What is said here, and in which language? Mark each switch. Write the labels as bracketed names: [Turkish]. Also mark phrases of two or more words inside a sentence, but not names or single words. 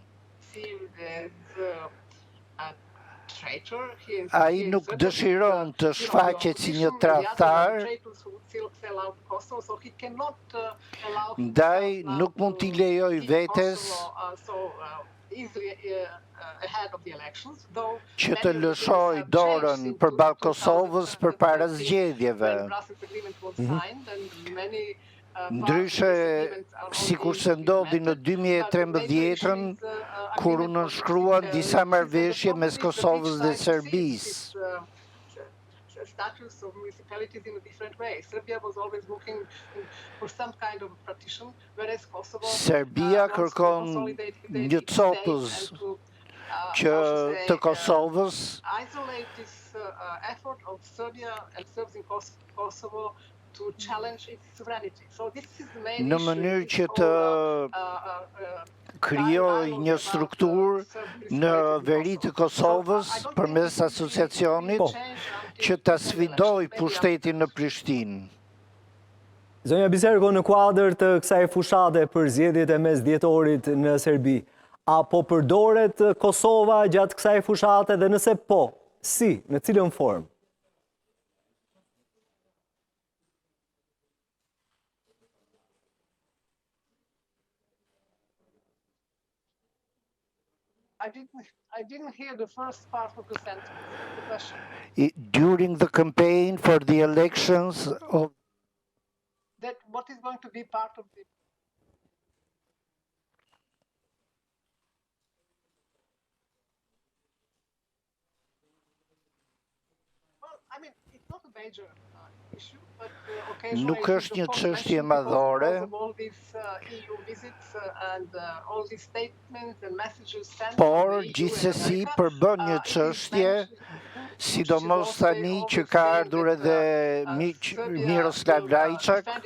[Albanian] Ai nuk dëshiron të shfaqet si një tradhtar, ndaj nuk mund t'i lejoj vetes që të lëshoj dorën përballë Kosovës përpara zgjedhjeve. Ndryshe, sikurse ndodhi në 2013-ën, kur u nënshkruan disa marrëveshje mes Kosovës dhe Serbisë. [English] status of municipalities in a different way. Serbia was always looking for some kind of partition, whereas Kosovo Serbia wants to [Albanian] kërkon [English] consolidate [Albanian] një [English] its [Albanian] copës [English] state and to [Albanian] që të Kosovës [English] isolate this effort of Serbia and Serbs in Kosovo to challenge its sovereignty. So this is the main [Albanian] në [English] issue. [Albanian] mënyrë që të krijoj një strukturë në veri të Kosovës përmes asociacionit që ta sfidoj pushtetin në Prishtinë. Zonja Biserko, në kuadër të kësaj fushate për zgjedhjet e mesdjetorit në Serbi, apo përdoret Kosova gjatë kësaj fushate dhe nëse po, si, në cilën formë? [English] I didn't hear the first part of the sentence, the question. During the campaign for the elections of That what is going to be part of the... Well, I mean, it's not a major issue, but occasionally... [Albanian] Nuk është një çështje madhore, por gjithsesi përbën një çështje, sidomos tani që ka ardhur edhe Miroslav Lajçak.